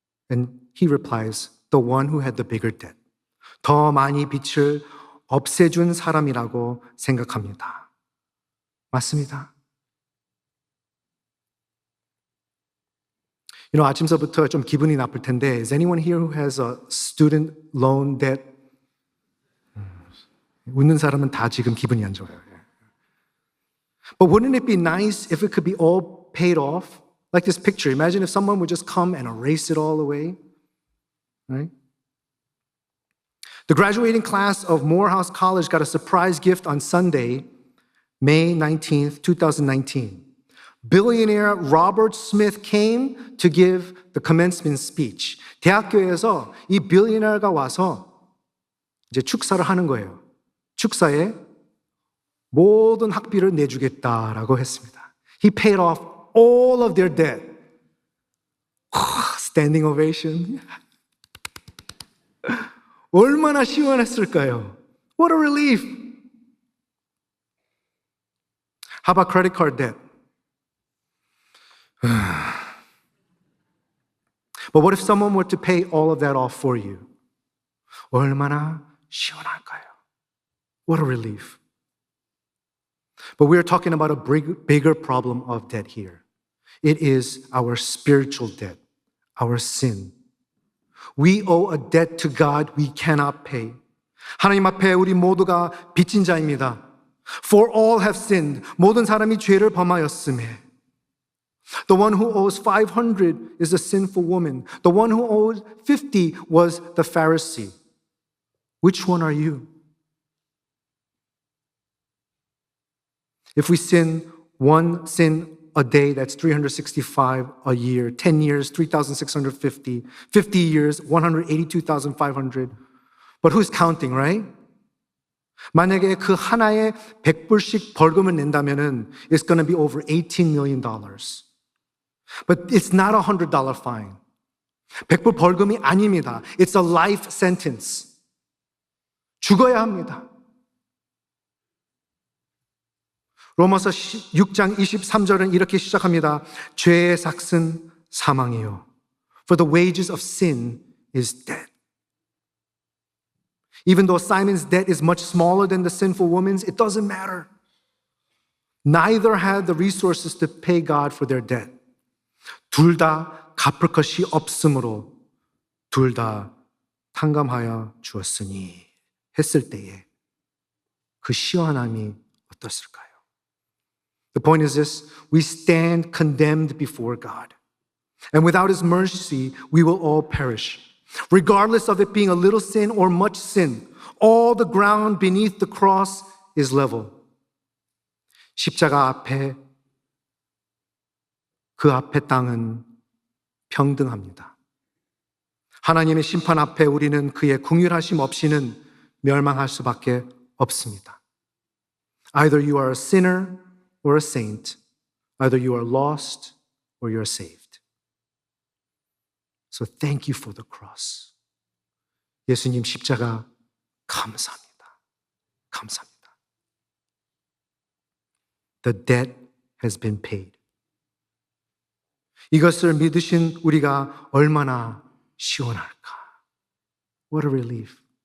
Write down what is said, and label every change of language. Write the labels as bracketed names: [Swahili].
[English] And he replies, the one who had the bigger debt. [Korean] 더 많이 빚을 없애준 사람이라고 생각합니다. 맞습니다. 아침서부터 좀 기분이 나쁠 텐데, [English] is anyone here who has a student loan debt? [Korean] 웃는 사람은 다 지금 기분이 안 좋아요. [English] But wouldn't it be nice if it could be all paid off? Like this picture. Imagine if someone would just come and erase it all away. Right? The graduating class of Morehouse College got a surprise gift on Sunday, May 19th, 2019. Billionaire Robert Smith came to give the commencement speech. [Korean] 대학교에서 이 billionaire가 와서 이제 축사를 하는 거예요. 축사에 모든 학비를 내주겠다라고 했습니다. [English] He paid off all of their debt. Standing ovation. [Korean] 얼마나 시원했을까요? [English] What a relief. How about credit card debt? But what if someone were to pay all of that off for you? [Korean] 얼마나 시원할까요? [English] What a relief. But we are talking about a bigger problem of debt here. It is our spiritual debt, our sin. We owe a debt to God we cannot pay. [Korean] 하나님 앞에 우리 모두가 빚진 자입니다. [English] For all have sinned. [Korean] 모든 사람이 죄를 범하였음에. [English] The one who owes 500 is a sinful woman. The one who owes 50 was the Pharisee. Which one are you? If we sin one sin a day, that's 365 a year. 10 years, 3,650. 50 years, 182,500. But who's counting, right? [Korean] 만약에 그 하나에 100불씩 벌금을 낸다면은 [English] it's going to be over $18 million. But it's not a $100 fine. 100불 벌금이 아닙니다. It's a life sentence. 죽어야 합니다. [Korean] 로마서 6장 23절은 이렇게 시작합니다. 죄의 삭은 사망이요. [English] For the wages of sin is death. Even though Simon's debt is much smaller than the sinful woman's, it doesn't matter. Neither had the resources to pay God for their debt. [Korean] 둘 다 갚을 것이 없으므로 둘 다 탕감하여 주었으니 했을 때에 그 시원함이 어떻을까요? [English] The point is this, we stand condemned before God. And without His mercy, we will all perish. Regardless of it being a little sin or much sin, all the ground beneath the cross is level. [Korean] 십자가 앞에, 그 앞에 땅은 평등합니다. 하나님의 심판 앞에 우리는 그의 긍휼하심 없이는 멸망할 수밖에 없습니다. [English] Either you are a sinner or a saint. Either you are lost or you are saved. So thank you for the cross. [Korean] 예수님 십자가 감사합니다. 감사합니다. [English] The debt has been paid. [Korean] 이것을 믿으신 우리가 얼마나 시원할까. [English] What a relief.